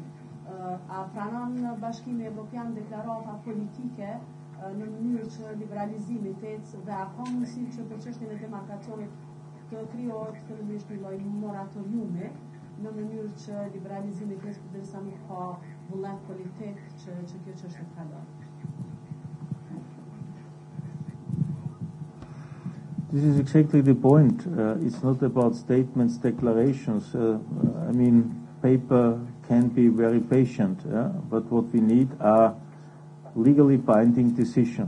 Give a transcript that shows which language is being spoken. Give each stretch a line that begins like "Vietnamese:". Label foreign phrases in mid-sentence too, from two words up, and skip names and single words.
Albanian: A pranon Bashkimi Evropian deklarata politike në mënyrë që liberalizimi të ecë dhe a ka mundësi që për çështjen e demarkacionit të krijohet fillimisht një lloj moratoriumi në mënyrë që liberalizimi të ecë derisa nuk ka vullnet politik që kjo çështje të kalojë?
English: This is exactly the point. It's not about statements, declarations. I mean, paper can be very patient, but what we need are legally binding decisions.